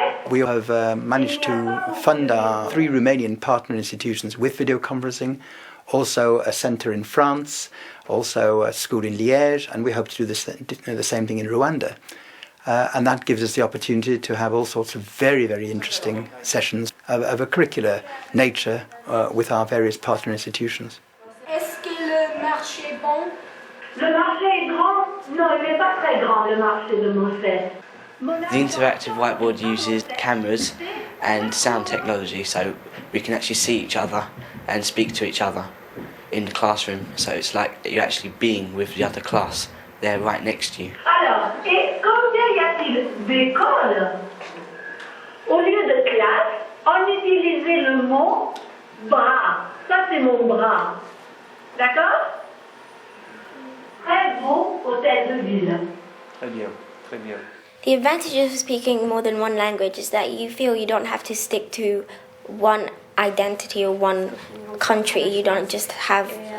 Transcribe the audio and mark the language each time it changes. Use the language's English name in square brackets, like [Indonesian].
[English] We have managed to fund our 3 Romanian partner institutions with video conferencing, also a centre in France, also a school in Liège, and we hope to do the same thing in Rwanda. And that gives us the opportunity to have all sorts of very, very interesting sessions of a curricular nature with our various partner institutions. [French] Est-ce que le marché est bon? Le marché est grand? Non, il n'est pas très grand, le marché de Moselle. [English] The interactive whiteboard uses cameras and sound technology, so we can actually see each other and speak to each other in the classroom. So it's like you're actually being with the other class. They're right next to you. [French] Alors, et combien y a-t-il d'écoles? Au lieu de classe, on utilisait le mot bras. Ça, c'est mon bras. D'accord? Très beau hôtel de ville. Très bien, très bien. [English] The advantage of speaking more than one language is that you feel you don't have to stick to one identity or one country. You don't just have